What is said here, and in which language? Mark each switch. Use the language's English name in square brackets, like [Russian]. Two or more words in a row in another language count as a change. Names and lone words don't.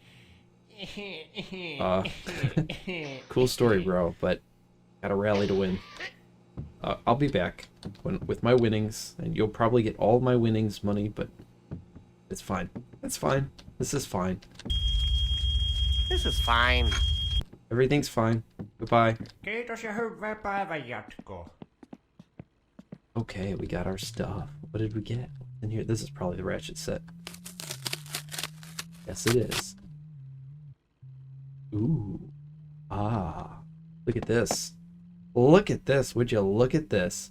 [English] Cool story, bro, but gotta rally to win. I'll be back with my winnings, and you'll probably get all my winnings money, but it's fine. It's fine. This is fine. This is fine. Everything's fine. Goodbye. [Finnish] Kiitos ja hyvää päivän jatkoa. [English] Okay, we got our stuff. What did we get in here? This is probably the ratchet set. Yes, it is. Ooh. Ah. Look at this. Look at this. Would you look at this?